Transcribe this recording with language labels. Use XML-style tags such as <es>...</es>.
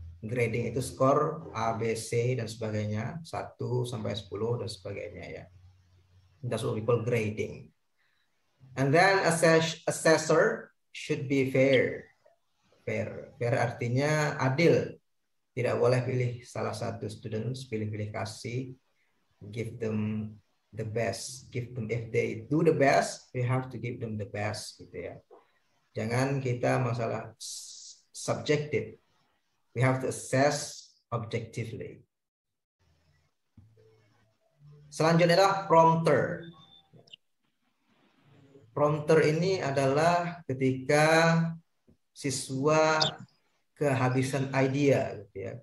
<id>Grading itu skor A, B, C, dan sebagainya. 1 sampai 10 dan sebagainya ya.</id> <en>That's what we call grading. And then assessor should be fair.</en> <id>Fair artinya adil. Tidak boleh pilih salah satu students, pilih-pilih kasih.</id> <en>Give them the best. Give them, if they do the best, we have to give them the best</en> <id>gitu ya. Jangan kita masalah subjective.</id> <en>We have to assess objectively.</en> <id>Selanjutnya adalah prompter. Prompter ini adalah ketika siswa kehabisan idea gitu ya.</id>